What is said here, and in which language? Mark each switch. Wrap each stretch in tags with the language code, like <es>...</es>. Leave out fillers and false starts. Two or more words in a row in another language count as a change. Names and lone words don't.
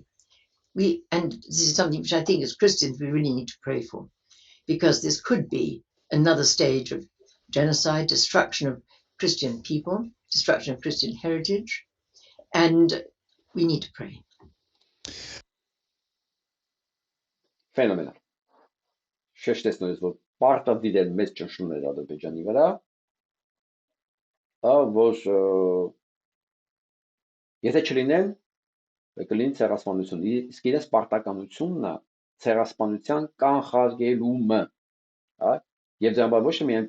<en>And this is something which I think as Christians we really need to pray for, because this could be another stage of genocide, destruction of Christian people, destruction of Christian heritage, and we need to pray. Phenomenal.</en> <hy>Շեշտեցնես, որ պարտադիր են մեծ ճնշումներ Ադրբեջանի վրա, որ եթե չլինեն, կլինի ցեղասպանություն, իսկ իրենց պարտականությունն է ցեղասպանության կանխարգելումը, հա, եւ դրա ոչ միայն</hy>